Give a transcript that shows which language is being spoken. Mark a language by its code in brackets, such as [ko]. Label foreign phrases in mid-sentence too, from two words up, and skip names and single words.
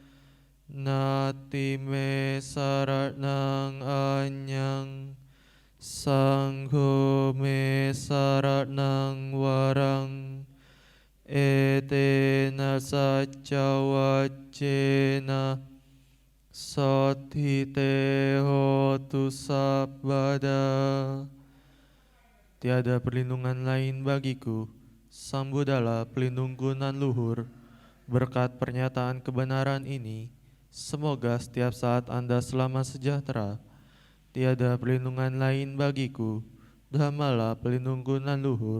[pi] natime saranang anyang sangho me saranang warang etena saccawajjena sathite hotu sabbada. [id] Tiada perlindungan lain bagiku, Sambudala pelindungku nan luhur. Berkat pernyataan kebenaran ini, semoga setiap saat Anda selamat sejahtera. Tiada perlindungan lain bagiku, Dhammala pelindungku nan luhur.